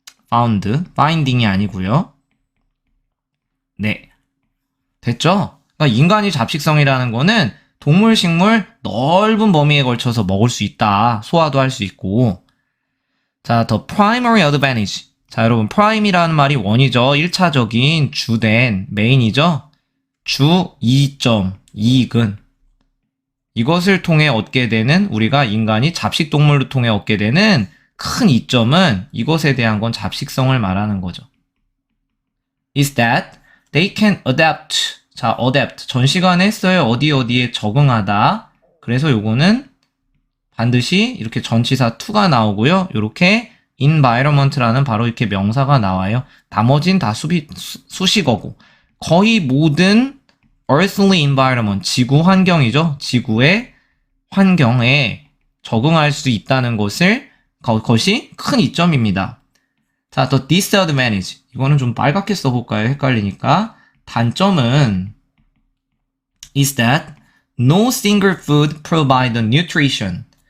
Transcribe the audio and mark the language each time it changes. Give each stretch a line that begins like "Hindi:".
Korean: finding이 아니고요. 네, 됐죠? 그러니까 인간이 잡식성이라는 거는 동물, 식물 넓은 범위에 걸쳐서 먹을 수 있다. 소화도 할 수 있고. 자,
English: the primary advantage.
Korean: 자, 여러분, prime이라는 말이 원이죠. 1차적인, 주된, 메인이죠. 주, 이점, 이익은. 이것을 통해 얻게 되는, 우리가 인간이 잡식동물을 통해 얻게 되는 큰 이점은, 이것에 대한 건 잡식성을 말하는 거죠.
English: is that they can adapt.
Korean: 자, adapt. 전 시간에 했어요. 어디에 적응하다. 그래서 요거는 반드시 이렇게 전치사 to가 나오고요. 이렇게 environment라는 바로 이렇게 명사가 나와요. 나머진 다 수식어고. 거의 모든
English: earthly environment,
Korean: 지구 환경이죠. 지구의 환경에 적응할 수 있다는 것이 큰 이점입니다. 자, 또 disadvantage. 이거는 좀 빨갛게 써볼까요? 헷갈리니까. 단점은
English: is that no single food provide nutrition.